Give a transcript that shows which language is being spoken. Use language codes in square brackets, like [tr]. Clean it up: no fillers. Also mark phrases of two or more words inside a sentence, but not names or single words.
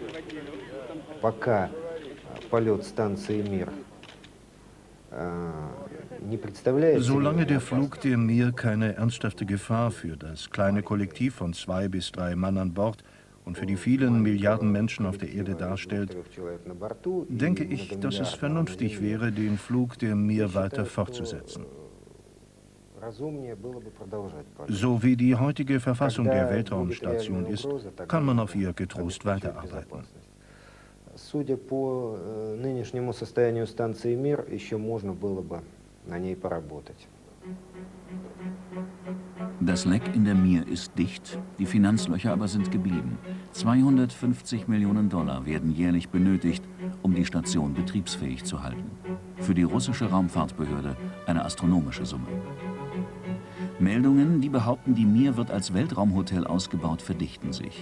[de] Solange der Flug der Mir keine ernsthafte Gefahr für das kleine Kollektiv von 2 bis 3 Mann an Bord und für die vielen Milliarden Menschen auf der Erde darstellt, denke ich, dass es vernünftig wäre, den Flug der Mir weiter fortzusetzen. So wie die heutige Verfassung der Weltraumstation ist, kann man auf ihr getrost weiterarbeiten. [ru] Судя по нынешнему состоянию станции «Мир», еще можно было бы на ней поработать. [de] Das Leck in der Mir ist dicht, die Finanzlöcher aber sind geblieben. 250 Millionen Dollar werden jährlich benötigt, um die Station betriebsfähig zu halten. Für die russische Raumfahrtbehörde eine astronomische Summe. Meldungen, die behaupten, die Mir wird als Weltraumhotel ausgebaut, verdichten sich.